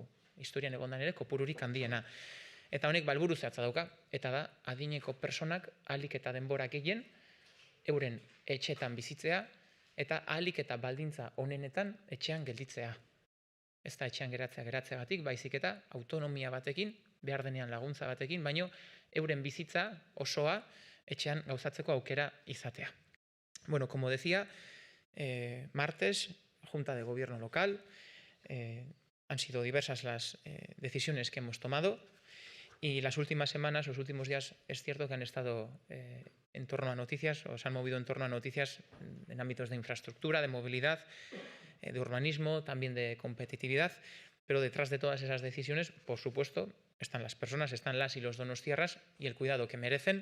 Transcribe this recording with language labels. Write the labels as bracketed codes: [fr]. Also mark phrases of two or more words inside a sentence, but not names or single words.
[eu] Historian egondan ere kopururik handiena. Eta honek helburu zehatza dauka, eta da adineko personak ahalik eta denbora gehien euren etxetan bizitzea, eta ahalik eta baldintza onenetan etxean gelditzea. Ez da etxean geratzeagatik, baizik eta autonomia batekin, behar denean laguntza batekin, baino euren bizitza osoa etxean gauzatzeko aukera izatea. [es] Bueno, como decía, martes, Junta de Gobierno local, han sido diversas las decisiones que hemos tomado, y las últimas semanas, los últimos días, es cierto que han estado en torno a noticias, o se han movido en torno a noticias en ámbitos de infraestructura, de movilidad, de urbanismo, también de competitividad, pero detrás de todas esas decisiones, por supuesto, están las personas, están las y los donostiarras y el cuidado que merecen.